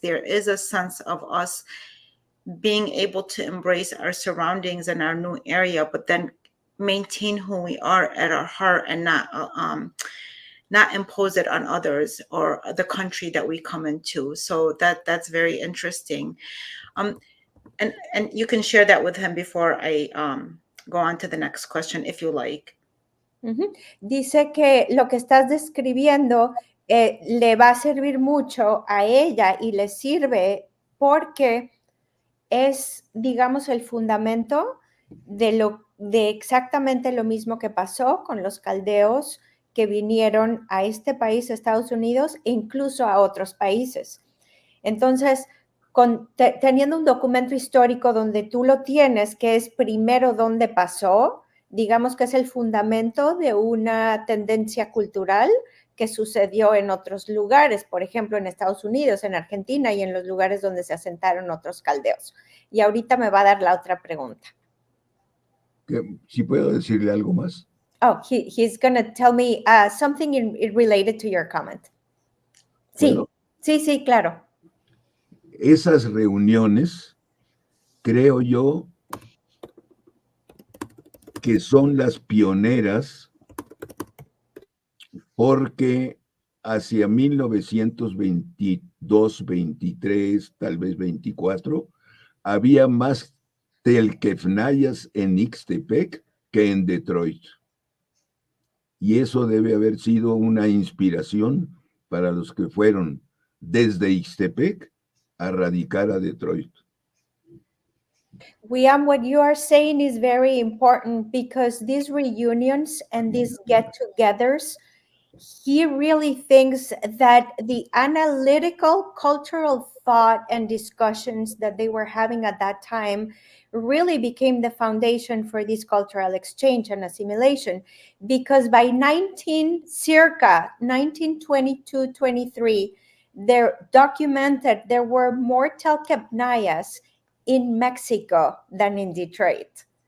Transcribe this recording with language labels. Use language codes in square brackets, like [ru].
[en] There is a sense of us being able to embrace our surroundings and our new area, but then maintain who we are at our heart, and not impose it on others or the country that we come into. So that's very interesting. And you can share that with him before I go on to the next question, if you like. [es] Dice que lo que estás describiendo le va a servir mucho a ella y le sirve porque es, digamos, el fundamento de exactamente lo mismo que pasó con los caldeos que vinieron a este país, Estados Unidos, e incluso a otros países. Entonces, teniendo un documento histórico donde tú lo tienes, que es primero dónde pasó, digamos que es el fundamento de una tendencia cultural que sucedió en otros lugares, por ejemplo, en Estados Unidos, en Argentina y en los lugares donde se asentaron otros caldeos. Y ahorita me va a dar la otra pregunta. ¿Sí puedo decirle algo más? [en] Oh, he's going to tell me something related to your comment. [es] ¿Puedo? Sí, claro. Esas reuniones, creo yo, que son las pioneras, porque hacia 1922, 23, tal vez 24, había más telquefnayas en Ixtepec que en Detroit. Y eso debe haber sido una inspiración para los que fueron desde Ixtepec a radicar a Detroit. [en] Guillaume, what you are saying is very important because these reunions and these get-togethers, he really thinks that the analytical cultural thought and discussions that they were having at that time really became the foundation for this cultural exchange and assimilation, because by circa 1922-23, they're documented there were more Telquepnayas in Mexico than in Detroit.